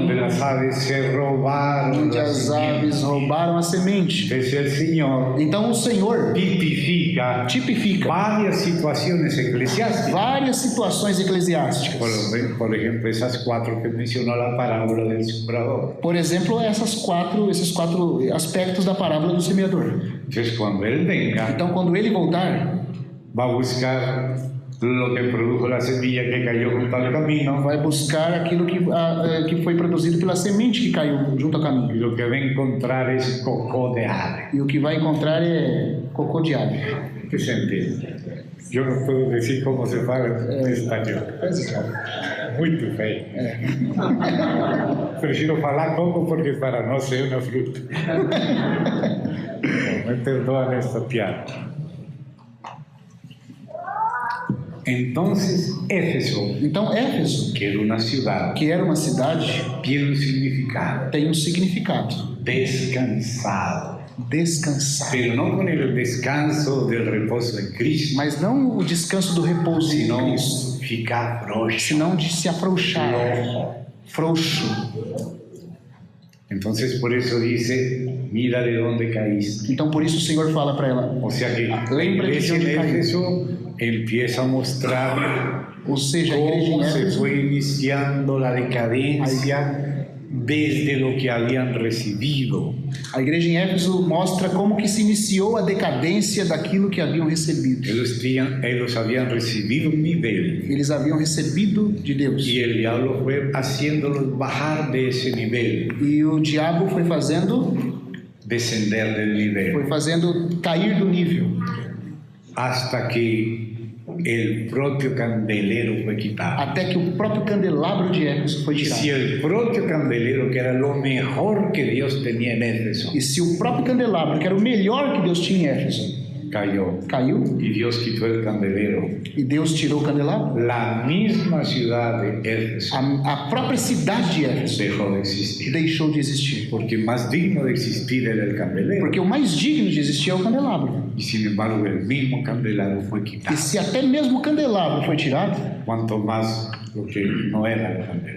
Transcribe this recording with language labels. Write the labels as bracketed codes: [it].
[es] donde las aves se robaron [pt] onde [es] la [pt] as aves [es] simiente. [pt] roubaram a semente. [es] Entonces el Señor [pt] Então o Senhor [es] tipifica [pt] tipifica [es] varias situaciones eclesiásticas. [pt] várias situações eclesiásticas. [es] Por ejemplo, esas cuatro que mencionó la parábola del sembrador. [pt] Por exemplo, esses quatro aspectos da parábola do semeador. [es] Entonces, cuando Él venga, [pt] Então, quando ele voltar, [es] va a buscar lo que produjo la semilla que cayó junto al camino, [pt] vai buscar aquilo que foi produzido pela semente que caiu junto ao [es] y [pt] caminho. [es] lo que va a encontrar es cocó de ave. [pt] E o que vai encontrar é cocô de ave. [es] ¿Qué se entiende? Yo no puedo decir cómo se fala en español. Muy feio. [pt] Prefiro falar coco porque [es] para no ser una fruta. [pt] Me perdoan esta piada. [es] Entonces, Éfeso, [pt] Então, Éfeso, [es] que era una ciudad, [pt] que era uma cidade, [es] tiene un significado: [pt] tem um significado: [es] descansado. [pt] descansar. [es] Pero no con el descanso del reposo en Cristo, [pt] Mas não o descanso do repouso em [es] sino [pt] Cristo, ficar frouxo. senão de se afrouxar, frouxo. [es] Entonces, por eso dice: mira de dónde caíste. [pt] Então, por isso o Senhor fala para ela, [es] O sea que la [pt] Lembra de [es] iglesia dónde en cayó. Éfeso empieza a mostrar [pt] ou seja, a igreja em [es] cómo se [pt] Éfeso, [es] fue iniciando la decadencia desde lo que habían recibido. [pt] a igreja em Éfeso mostra como que se iniciou a decadência daquilo que haviam recebido. [es] Ellos habían recibido un nivel [pt] Eles haviam recebido de Deus. [es] y el diablo fue haciéndolos bajar de ese nivel, [pt] E o diabo foi fazendo [es] descender del nivel, [pt] cair do nível, [es] hasta que el propio candelero fue quitado. [pt] até que o próprio candelabro de Éfeso foi [es] Y si [pt] tirado. [es] el propio candelero, que era lo mejor que Dios tenía en Éfeso, [pt] E se o próprio candelabro, que era o melhor que Deus tinha em Éfeso, [es] cayó [pt] caiu [es] y Dios quitó el candelero, [pt] e Deus tirou o candelabro, [es] la misma ciudad de Éfeso [pt] a própria cidade de Éfeso [es] dejó de existir, [pt] deixou de existir. [es] porque más digno de existir era el candelero, [pt] Porque o mais digno de existir é o candelabro. [es] y sin embargo el mismo candelero fue [pt] E [es] quitado. [pt] se até mesmo o candelabro foi tirado, [es] Cuanto más lo que no era el candelero.